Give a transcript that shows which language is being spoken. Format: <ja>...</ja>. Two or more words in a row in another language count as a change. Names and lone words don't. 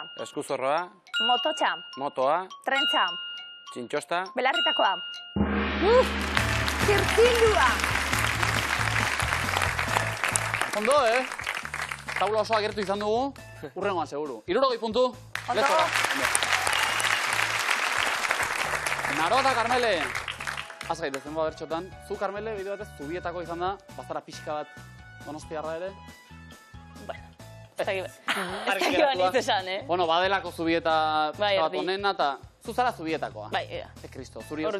<eu>Eskuzorroa. mototxa, Motoa. trentza, Txintxosta. belarritakoa. Zirtzilua! Ondo, taula osoa gertu izan dugu, urrengoan seguru. 60 puntu. Ondo.</eu> <en>Let's go.</en> <eu>Naro eta Carmele. Az gaitezen bertxotan. Zu, Carmele, bideo batez, zubietako izan da, bazara pixka bat donostiarra ere. Bueno, ez dakit banitz esan, Bueno, badelako zubieta Bai, bat erdi. onena, eta zu zara zubietakoa. Bai, ea. Kristo, zuri</eu>